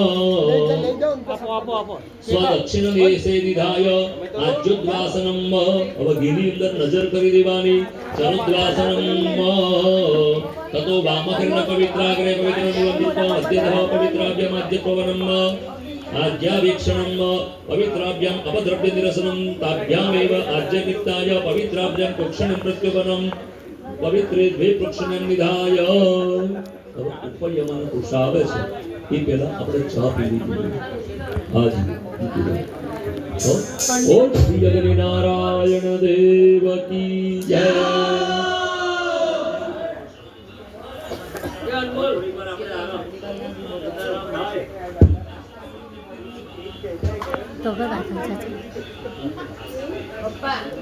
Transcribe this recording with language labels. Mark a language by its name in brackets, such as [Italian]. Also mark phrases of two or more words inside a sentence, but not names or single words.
[Sanskrit] स्वदक्षिण देशे निधाय आज्योद्वासनम [Gujarati] હવે ઘીની અંદર નજર કરી દેવાની [Sanskrit] चरुद्वासनम ततो वामकर्ण पवित्राग्रे पवित्रमूलं धृत्वा मध्यतः पवित्राभ्याम आद्यपवनम आज्यावीक्षणं पवित्राभ्याम् अपद्रव्य निरसनं ताभ्यामेव आज्यनित्याय पवित्राभ्याम् प्रोक्षणं प्रत्युपनं पवित्रे द्वे प्रोक्षणं निधाय उपयमन कुशावे [Gujarati] છે એ પહેલા આપણે ચા પીવી જોઈએ હાજી તો [Hindi] ओम श्री अग्नि नारायण देव की जय [Gujarati] તો હવે વાત છે પપ્પા